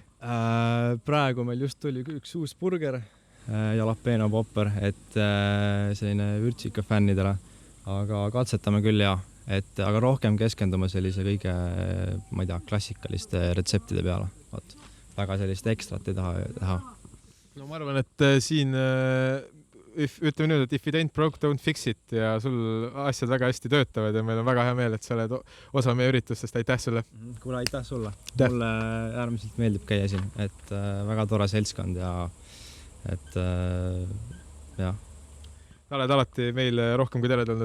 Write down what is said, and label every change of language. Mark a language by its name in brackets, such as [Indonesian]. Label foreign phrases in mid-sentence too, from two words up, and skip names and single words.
[Estonian] Praegu meil just tuli üks uus burger, jalapeno popper, et selline vürtsika fännidele, aga katsetame küll aga rohkem keskendume sellise kõige, ma ei tea, klassikaliste retseptide peale. Väga sellist ekstrat ei taha teha. No ma arvan, et siin ütleme nüüd, et [English] if it ain't broke, don't fix it [Estonian] ja sul asjad väga hästi töötavad ja meil on väga hea meel, et sa oled osa meie üritustest. Aitäh sulle! Kuule, aitäh sulle! Mulle äärmiselt meeldib käia siin, et väga tore seltskond ja et jah. Oled alati meil rohkem kui teretulnud.